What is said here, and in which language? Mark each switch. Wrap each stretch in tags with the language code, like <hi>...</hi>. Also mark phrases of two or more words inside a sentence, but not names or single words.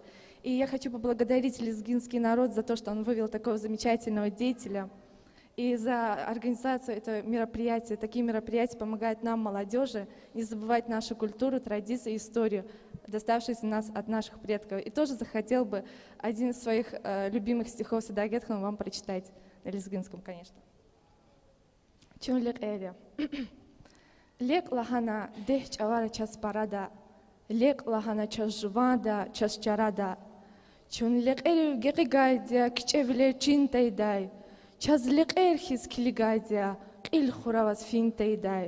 <ru>И я хочу поблагодарить лезгинский народ за то, что он вывел такого замечательного деятеля, и за организацию этого мероприятия. Такие мероприятия помогают нам, молодежи, не забывать нашу культуру, традиции, историю, доставшуюся нас от наших предков. И тоже захотел бы один из своих любимых стихов Садагет Ханым вам прочитать, на лезгинском, конечно.</ru> <lez>Чун лек эре. Лек лахана дех чавара час парада, лек лахана час жвада, час чарада. Чун лек эре гекигайдя, кичевле чинтайдай, час лек эрхиз килигайдя, қил хураваз финтайдай.</lez>